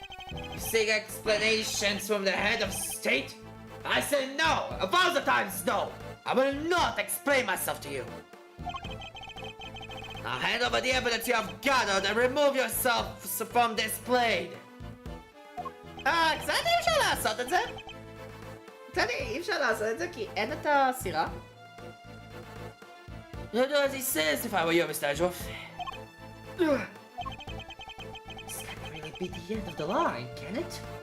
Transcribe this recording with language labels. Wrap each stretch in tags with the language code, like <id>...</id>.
<en>You seek explanations from the head of state? I say no! 1,000 times no! I will not explain myself to you! Now hand over the evidence you have gathered and remove yourself from this blade!</en> <he>קצת אי אפשר לעשות את זה? קצת אי אפשר לעשות את זה כי אין את הסירה?</he> <en>You'll do as he says if I were you, Mr. Edgeworth. This can't really be the end of the line, can it?</en>